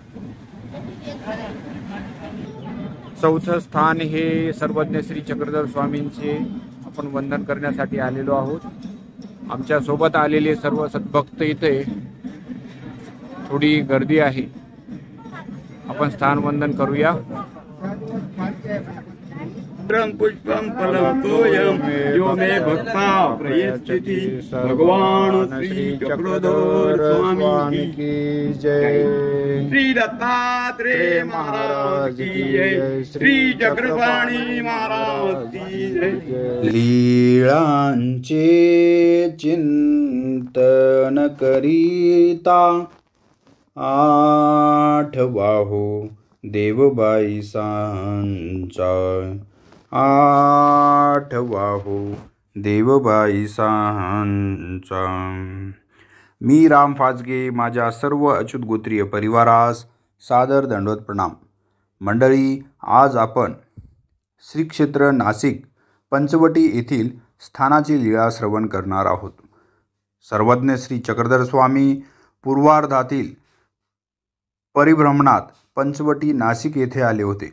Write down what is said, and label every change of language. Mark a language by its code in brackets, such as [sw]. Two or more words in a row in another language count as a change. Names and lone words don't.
[mr] चौथं स्थान हे सर्वज्ञ श्री चक्रधर स्वामींचे आपण वंदन करण्यासाठी आलेलो आहोत। आमच्या सोबत आलेले सर्व सद्भक्त इथे थोडी गर्दी आहे। आपण स्थान वंदन करूया। [sa] पुष्पम फलम तोयम यो मे भक्ता प्रयच्छति भगवान श्री चक्रधर स्वामी [hi] की जय। श्री दत्तात्रेय महाराज की जय। श्री चक्रपाणी महाराज की जय। [mr] लीळांचे चिंतन करीता आठवाहो देवबाई सांचा। आठवाहो देवबाई सांचा। मी राम फाजगे माझ्या सर्व अच्युत गोत्रीय परिवारास सादर दंडवत प्रणाम। मंडळी, आज आपण श्री क्षेत्र नाशिक पंचवटी येथील स्थानाची लीळा श्रवण करणार आहोत। सर्वज्ञ श्री चक्रधर स्वामी पूर्वार्धातील परिभ्रमणात पंचवटी नाशिक येथे आले होते।